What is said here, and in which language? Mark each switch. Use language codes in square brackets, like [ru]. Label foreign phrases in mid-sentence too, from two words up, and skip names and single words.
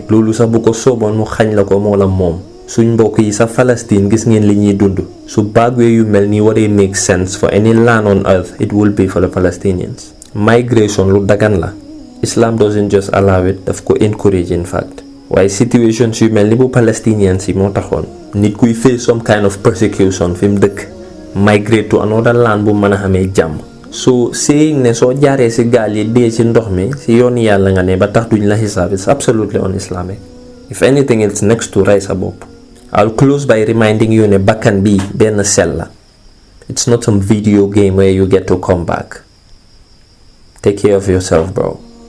[wo] loolu sax bu ko sooboon mu xañ la ko moo la moom. suñ mbokk yi sa Palestine gis ngeen li ñuy dund. su bagwee yu mel nii waree [en] make sense for any land on earth it will be for the Palestinians. migration [wo] lu dagan la. [en] Islam doesn't just allow it [wo] daf ko [en] encourage in fact. [wo] waaye situations yu mel ni bu Palestinians yi moo taxoon nit kuy [en] face some kind of persecution [wo] fi mu dëkk [en] migrate to another land [wo] bu mën a xamee jàmm. [en] so saying [wo] ne soo jaaree ci gaal yi dee ci ndox mi ci yoon yàlla nga ne ba tax duñ la xisaab [en] it's absolutely un-Islamic. if anything it's next to [wo] rey sa bopp. [en] I'll close by reminding you [wo] ne bakkan bi benn sell la. [en] it's not some video game where you get to come back. take care of yourself bro.